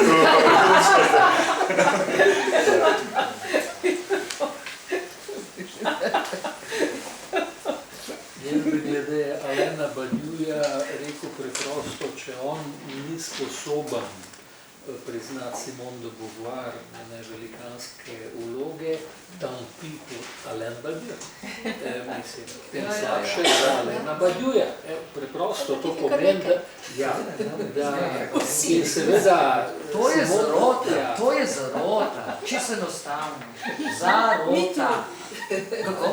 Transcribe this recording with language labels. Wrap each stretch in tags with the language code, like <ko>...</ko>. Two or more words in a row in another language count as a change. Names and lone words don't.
<sl>Jaz bi glede Alena Badiouja rekel preprosto, če on ni sposoben priznati Simone de Beauvoir njene velikanske vloge,</sl> <fr>tant pis pour Alain Badiou.</fr> <sl>Mislim, tem slabše za Alena Badiouja. Preprosto to pomeni, da in seveda To je zarota, to je zarota, čisto enostavno. Zarota. Kako?</sl>